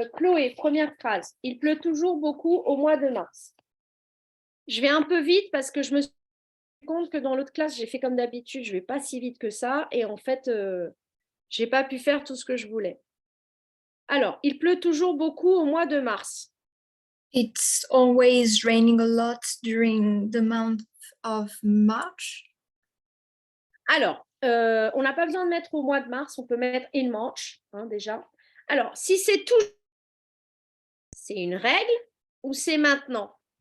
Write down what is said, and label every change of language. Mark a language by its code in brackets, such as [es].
[fr] Chloé, première phrase. Il pleut toujours beaucoup au mois de mars. Je vais un peu vite parce que je me suis rendu compte que dans l'autre classe, j'ai fait comme d'habitude, je ne vais pas si vite que ça. Et en fait, je n'ai pas pu faire tout ce que je voulais. Alors, il pleut toujours beaucoup au mois de mars. [en] It's always raining a lot during the month of March. [fr] Alors, on n'a pas besoin de mettre au mois de mars, on peut mettre [en] in March, [fr] hein, déjà. Alors, si c'est tout, c'est une règle ou c'est maintenant?